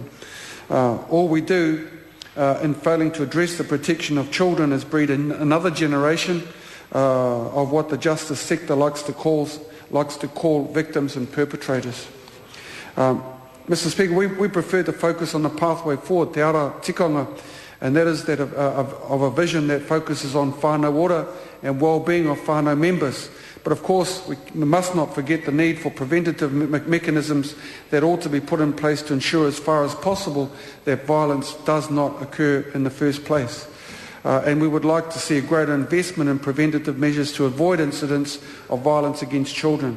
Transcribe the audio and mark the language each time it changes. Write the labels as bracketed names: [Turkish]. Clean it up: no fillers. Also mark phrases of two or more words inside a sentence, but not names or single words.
[English] All we do in failing to address the protection of children is breed another generation of what the justice sector likes to call victims and perpetrators. Mr. Speaker, we prefer to focus on the pathway forward, [Māori] te ara tikanga, [English] and that is that of a vision that focuses on [Māori] whānau ora [English] and well-being of whānau members. But of course, we must not forget the need for preventative mechanisms that ought to be put in place to ensure as far as possible that violence does not occur in the first place. and we would like to see a greater investment in preventative measures to avoid incidents of violence against children.